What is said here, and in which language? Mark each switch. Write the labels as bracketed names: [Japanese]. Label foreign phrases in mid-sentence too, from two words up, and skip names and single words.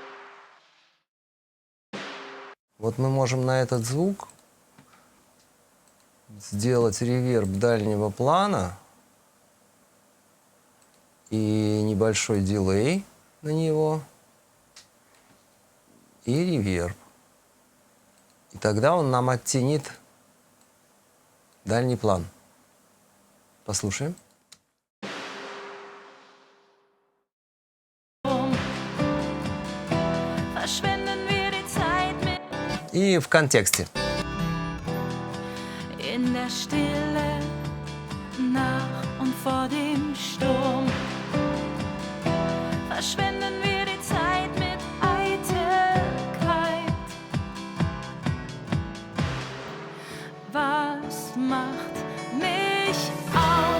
[Russian] Вот мы можем на этот звук сделать реверб дальнего плана и небольшой дилей на него, и реверб. И тогда он нам оттенит дальний план. Послушаем. [German] Verschwenden wir die Zeit mit [Russian] И в контексте. [German] in der Stille nach und vor dem Sturm. Verschwenden wir die Zeit mit Eitelkeit. Was macht mich aus?